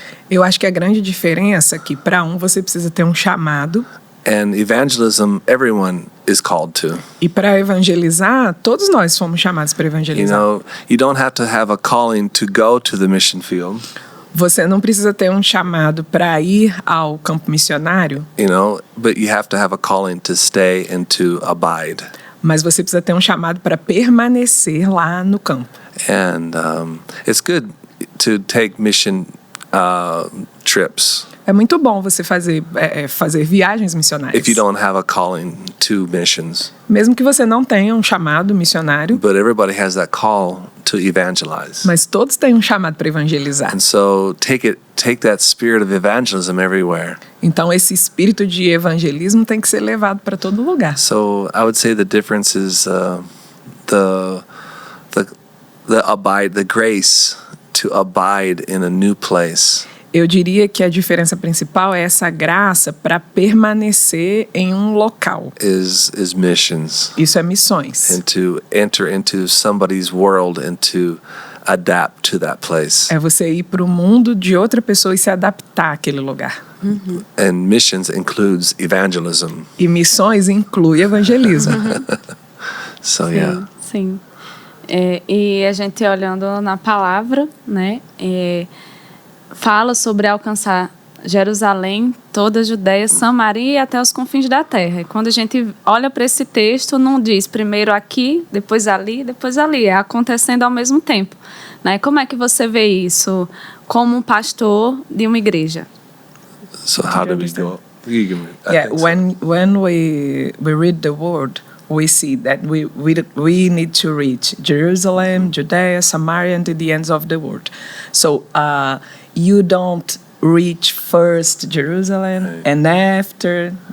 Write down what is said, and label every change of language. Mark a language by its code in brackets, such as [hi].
[pt] Eu acho que a grande diferença é que para você precisa ter um chamado [en] and evangelism, everyone is called to. [pt] e para evangelizar, todos nós fomos chamados para [en] You [pt] evangelizar. [en] know, you don't have to have a calling to go to the mission field, [pt] Você não precisa ter um chamado para ir ao campo missionário, [en] you know, but you have to have a calling to stay and to abide. [pt] mas você precisa ter um chamado para permanecer lá no campo. [en] And it's good to take mission trips [pt] É muito bom você fazer viagens missionárias. [en] if you don't have a calling to missions. [pt] Mesmo que você não tenha um chamado missionário, [en] But everybody has that call to evangelize. [pt] mas todos têm um chamado para evangelizar. [en] And so take that spirit of evangelism everywhere. [pt] Então esse espírito de evangelismo tem que ser levado para todo lugar. [en] So I would say the difference is the grace to abide in a new place. [pt] Eu diria que a diferença principal é essa graça para permanecer em um local. [en] Is missions, [pt] Isso é missões. [en] and to enter into somebody's world and to adapt to that place. [pt] É você ir para o mundo de outra pessoa e se adaptar àquele lugar. [en] And missions includes evangelism. [pt] E missões inclui evangelismo. [en] So yeah. [pt] Sim. E a gente olhando na palavra, né? Fala sobre alcançar Jerusalém, toda a Judéia, Samaria e até os confins da terra. E quando a gente olha para esse texto, não diz primeiro aqui, depois ali, depois ali. É acontecendo ao mesmo tempo, né? Como é que você vê isso como um pastor de uma igreja? [en] So how do we go? You give me- I Yeah, think so. when we read the word, we see that we need to reach Jerusalem, Judea, Samaria, and to the ends of the world. So you don't reach first Jerusalem Right. and after.